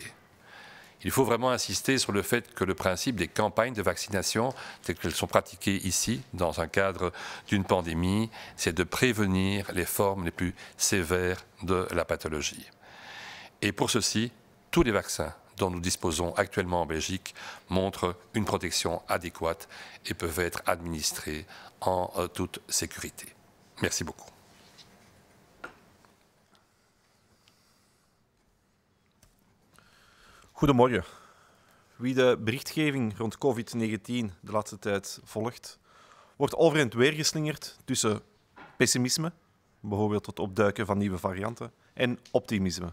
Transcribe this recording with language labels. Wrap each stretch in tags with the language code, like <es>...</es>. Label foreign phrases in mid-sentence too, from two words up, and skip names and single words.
<fr>Il faut vraiment insister sur le fait que le principe des campagnes de vaccination, telles qu'elles sont pratiquées ici, dans un cadre d'une pandémie, c'est de prévenir les formes les plus sévères de la pathologie. Et pour ceci, tous les vaccins dont nous disposons actuellement en Belgique montrent une protection adéquate et peuvent être administrés en toute sécurité. Merci beaucoup.</fr> <nl>Goedemorgen. Wie de berichtgeving rond COVID-19 de laatste tijd volgt, wordt over en weer geslingerd tussen pessimisme, bijvoorbeeld het opduiken van nieuwe varianten, en optimisme.</nl>